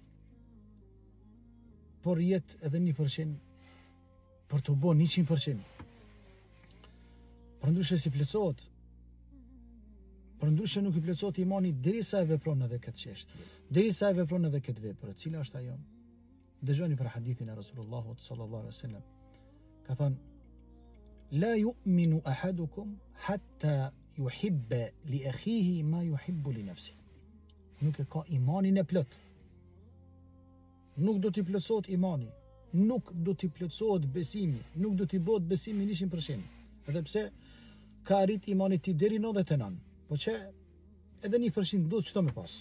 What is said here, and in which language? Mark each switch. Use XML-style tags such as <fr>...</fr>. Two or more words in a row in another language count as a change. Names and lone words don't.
<sq>Por jet edhe 1% për të bën 100%. Përndryshe si plotësohet. Përndryshe nuk I plotësohet imani derisa e vepron edhe këtë çështje. Derisa e vepron edhe këtë vepër, cila është ajo? Dëgjoni për hadithin e Rasulullahut</sq> <ar>صلى الله عليه وسلم.</ar> <sq>Ka thënë:</sq> <ar>لا يؤمن أحدكم حتى يحب لأخيه ما يحب لنفسه.</ar> <sq>Nuk e ka imanin e plot. Nuk do t'i plotësohet imani, nuk do t'i plotësohet besimi, nuk do t'i bëhet besimi 100%. Edhe pse ka arrit imani ti deri 99, po që edhe 1% do çto më pas.</sq>